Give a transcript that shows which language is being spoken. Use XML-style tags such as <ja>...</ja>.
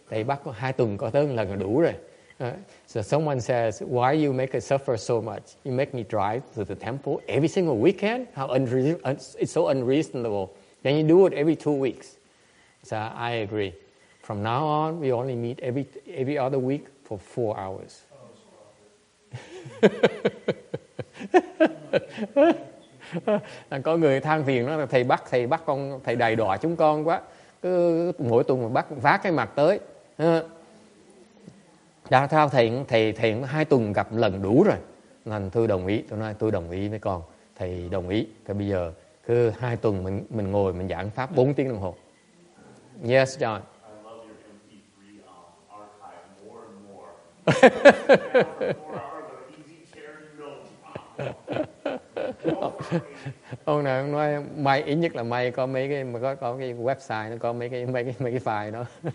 <vi>Thầy bắt 2 tuần có tới một lần là đủ rồi.</vi> <en>So someone says, why you make us suffer so much? You make me drive to the temple every single weekend? It's so unreasonable. Can you do it every 2 weeks? So I agree. From now on, we only meet every other week for 4 hours.</en> <vi>Có người than phiền đó là thầy bắt con, thầy đầy đọa chúng con quá, cứ mỗi tuần mà bắt vác cái mặt tới. Đã sao thầy 2 tuần gặp lần đủ rồi. Nên tôi đồng ý, tôi nói tôi đồng ý với con, thầy đồng ý. Thì bây giờ cứ 2 tuần mình ngồi mình giảng pháp 4 tiếng đồng hồ.</vi> <en>Yes, John. I love your MP3 archive more and more. After 4 hours of easy chair,</en> <vi>Ông này ông nói may, ít nhất là may có mấy cái mà có cái website nó có mấy cái file đó.</vi>